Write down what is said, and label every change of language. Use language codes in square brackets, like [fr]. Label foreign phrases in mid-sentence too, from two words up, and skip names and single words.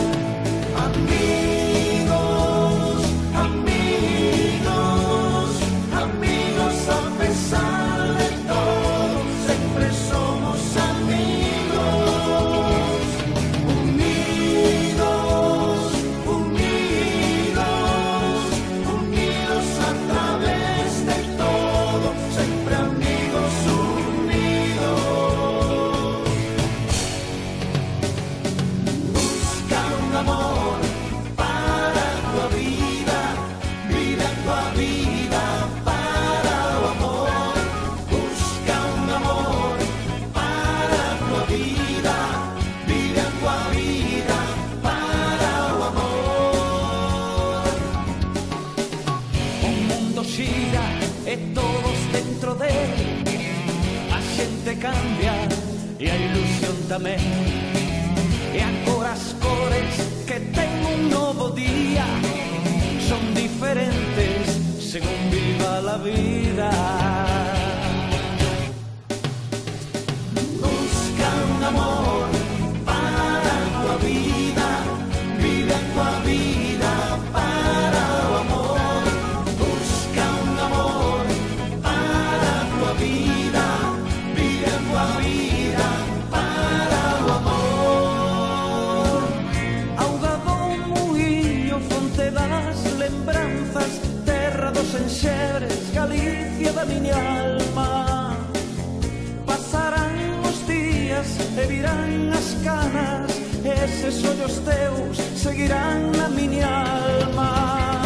[gl] Amigos, amigos, amigos a pesar de todo, sempre somos amigos. Unidos, unidos, unidos a través de todo, sempre amigos unidos. Busca un amor para tua vida, vive a tua vida para o amor. Busca un amor para tua vida, vive a tua vida para o amor. O mundo xira e todos dentro dele, a xente cambia e a ilusión tamén. E agora as cores que ten un novo día son diferentes según [es] viva la vida. [gl] Busca un amor para tua vida, vive a tua vida para o amor. Busca un amor para tua vida, vive a tua vida para o amor. Auga do muiño, fonte das lembranzas, terra dos enxebres, Galicia da miña alma. Pasarán os días e virán as canas, eses ollos teus seguirán na miña alma.